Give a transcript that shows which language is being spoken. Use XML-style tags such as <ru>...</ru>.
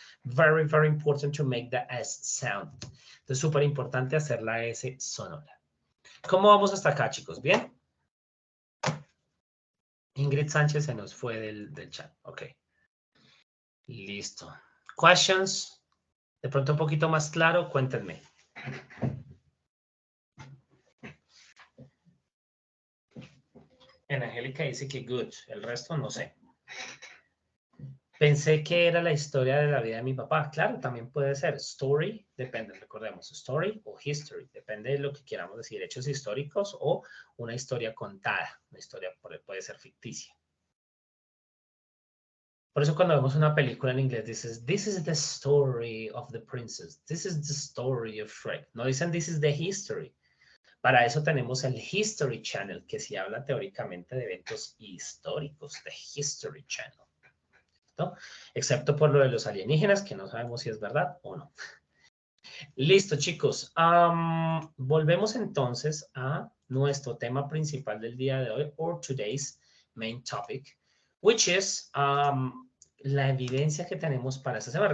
<en>Very, very important to make the S sound.</en> <es>Entonces, súper importante hacer la S sonora. ¿Cómo vamos hasta acá, chicos? ¿Bien? Ingrid Sánchez se nos fue del chat. Ok. Listo.</es> <en>Questions?</en> <es>De pronto un poquito más claro, cuéntenme. En Angélica dice que good. El resto no sé. Pensé que era la historia de la vida de mi papá. Claro, también puede ser. Story, depende, recordemos. Story o history, depende de lo que queramos decir. Hechos históricos o una historia contada. Una historia puede ser ficticia. Por eso cuando vemos una película en inglés dices,</es> <en>this is the story of the princess. This is the story of Shrek.</en> <es>No dicen,</es> <en>this is the history.</en> <es>Para eso tenemos el History Channel, que sí habla teóricamente de eventos históricos, de History Channel. ¿No? Excepto por lo de los alienígenas, que no sabemos si es verdad o no. Listo, chicos. Volvemos entonces a nuestro tema principal del día de hoy,</es> <en>or today's main topic, which is</en> <es>la evidencia que tenemos para esta semana.</es>